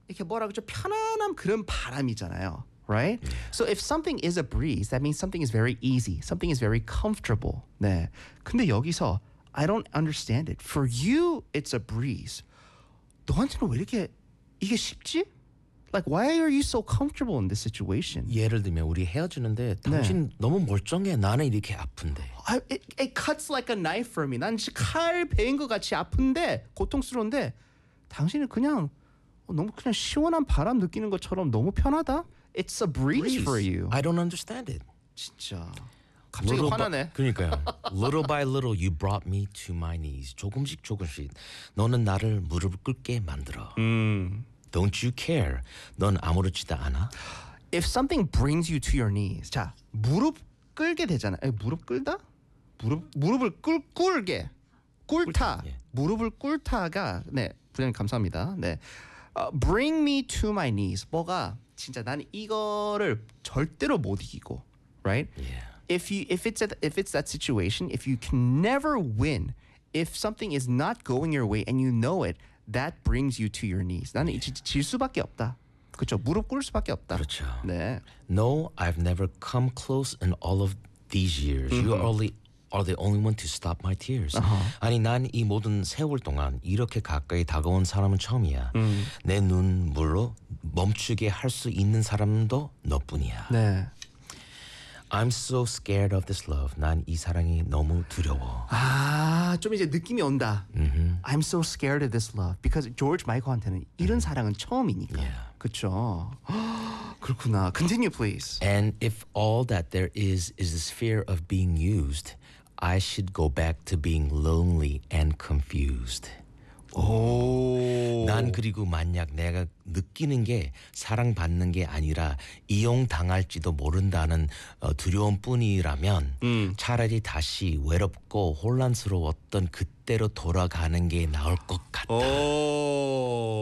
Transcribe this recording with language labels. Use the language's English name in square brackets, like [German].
[Korean] 이렇게 뭐라고 좀 편안함 그런 바람이잖아요. [English] Right? Yeah. So if something is a breeze, that means something is very easy. Something is very comfortable. [Korean] 네. 근데 여기서 [English] I don't understand it. For you, it's a breeze. [Korean] 너한테는 왜 이렇게 이게 쉽지? [English] Like, why are you so comfortable in this situation? [Korean] 예를 들면 우리 헤어지는데 당신 네. 너무 멀쩡해. 나는 이렇게 아픈데. [English] It cuts like a knife for me. [Korean] 난 칼 베인 것 같이 아픈데, 고통스러운데 당신은 그냥 너무 그냥 시원한 바람 느끼는 것처럼 너무 편하다. [English] It's a breeze for you. I don't understand it. [Korean] 진짜. 갑자기 화나네. 그러니까요. [English] Little by little, you brought me to my knees. [Korean] 조금씩 조금씩 너는 나를 무릎을 꿇게 만들어. [English] Don't you care? [Korean] 넌 아무렇지도 않아? [English] If something brings you to your knees, [Korean] 자 무릎 꿇게 되잖아. 에이, 무릎 꿇다? 무릎을 꿇게 꿇다. 예. 무릎을 꿇다가 네 부장님 감사합니다. 네 [English] bring me to my knees. [Korean] 뭐가 진짜 난 이거를 절대로 못 이기고, right? [English] Yeah. If it's that situation, if you can never win, if something is not going your way and you know it. That brings you to your knees. [Korean] 나는 [English] yeah. [Korean] 질 수밖에 없다. 그렇죠. 무릎 꿇을 수밖에 없다. 그렇죠. 네. [English] No, I've never come close in all of these years. Mm-hmm. You are the only one to stop my tears. Uh-huh. [Korean] 아니, 난 이 모든 세월 동안 이렇게 가까이 다가온 사람은 처음이야. Mm-hmm. 내 눈물로 멈추게 할 수 있는 사람도 너뿐이야. 네. [English] I'm so scared of this love. [Korean] 난 이 사랑이 너무 두려워. 아, 좀 이제 느낌이 온다. Mm-hmm. [English] I'm so scared of this love. Because George Michael한테는 [Korean] 이런 mm-hmm. 사랑은 처음이니까. [English] Yeah. [Korean] 그쵸? 그렇구나. [English] Continue, please. And if all that there is this fear of being used, I should go back to being lonely and confused. 오. [Korean] 난 그리고 만약 내가 느끼는 게 사랑받는 게 아니라 이용당할지도 모른다는 두려움뿐이라면 차라리 다시 외롭고 혼란스러웠던 그때로 돌아가는 게 나을 것 같다. 오.